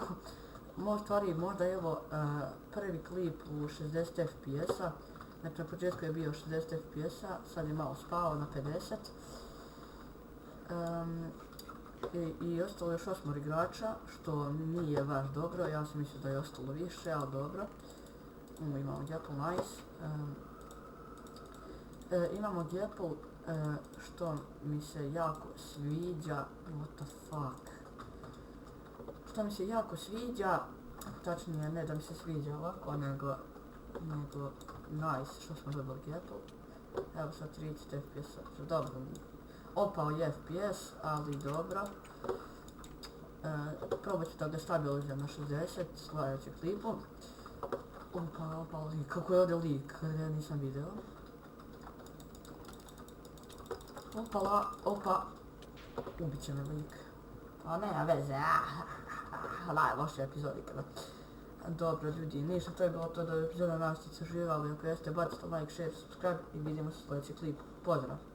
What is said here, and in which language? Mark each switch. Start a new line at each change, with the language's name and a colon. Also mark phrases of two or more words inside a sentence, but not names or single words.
Croatian: Možda je ovo prvi klip u 60 fps-a, znači na početku je bio 60 fps-a, sad je malo spao na 50. I ostalo još 8 igrača, što nije baš dobro, ja sam mislio da je ostalo više, ali dobro. Imamo Gapple, nice. Imamo Gapple, što mi se jako sviđa,
English: what the fuck.
Croatian: Što mi se jako sviđa, tačnije ne da mi se sviđa ovako, nego nice što smo dobili Gapple. Evo sad 30 fps, dobro, opao je FPS, ali dobro. Probat ću da ga stabilizujem na 60 sljedećeg klipu. Opa, lik. Kako je ovdje lik? Ja nisam vidio. Opa. Ubit će me lik. A nema veze. Najlošija epizodika. Dobro ljudi, ništa, to je bilo to da je epizoda nas ste uživali. Ako jeste, bacite
English: like, share, subscribe
Croatian: i vidimo se u sljedećem klipu. Pozdrav!